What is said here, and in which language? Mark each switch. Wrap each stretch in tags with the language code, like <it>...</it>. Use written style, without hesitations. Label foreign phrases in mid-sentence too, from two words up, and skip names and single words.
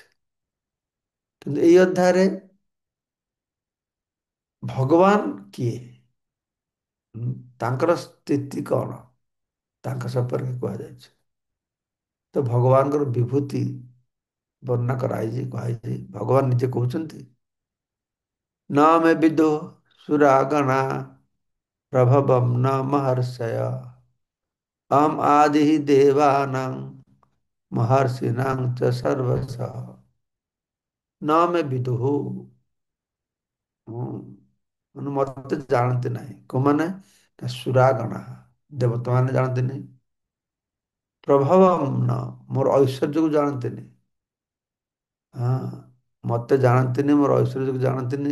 <or>କିନ୍ତୁ ଏଇ ଅଧ୍ୟାୟରେ ଭଗବାନ କିଏ, ତାଙ୍କର ସ୍ଥିତି କଣ, ତାଙ୍କ ସମ୍ପର୍କେ କୁହାଯାଇଛି। ତ ଭଗବାନଙ୍କର ବିଭୂତି ବର୍ଣ୍ଣନା କରାଯାଇଛି, କୁହାଯାଇଛି। ଭଗବାନ ନିଜେ କହୁଛନ୍ତି</or> <sa>न मे विदुः सुरागणा प्रभवं न महर्षय अहम आदि देवानां महर्षिणां च सर्वशः न मे विदुः।</sa> <or>ମତେ ଜାଣନ୍ତି ନାହିଁ। କୋଉମାନେ? ନା ସୁରାଗଣା, ଦେବତା ମାନେ ଜାଣନ୍ତିନି।</or> <sa>ପ୍ରଭାବମ୍ ନ,</sa> <or>ମୋର ଐଶ୍ୱର୍ଯ୍ୟକୁ ଜାଣନ୍ତିନି। ହଁ, ମତେ ଜାଣନ୍ତିନି, ମୋର ଐଶ୍ୱର୍ଯ୍ୟକୁ ଜାଣନ୍ତିନି।</or>